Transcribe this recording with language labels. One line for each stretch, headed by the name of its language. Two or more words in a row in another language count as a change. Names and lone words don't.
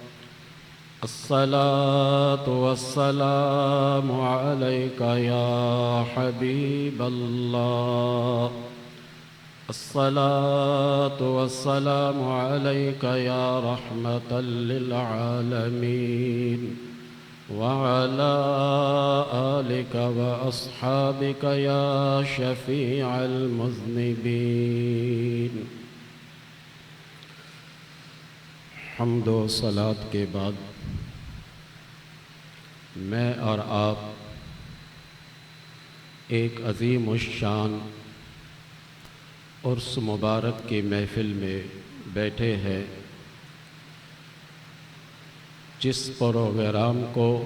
Arabic: الصلاة والسلام عليك يا حبيب الله. الصلاة والسلام عليك يا رحمة للعالمين وعلى آلك وأصحابك يا شفيع المذنبين.
Urdu: حمد و صلوٰۃ کے بعد میں اور آپ ایک عظیم الشان عرس مبارک کی محفل میں بیٹھے ہیں، جس پروگرام کو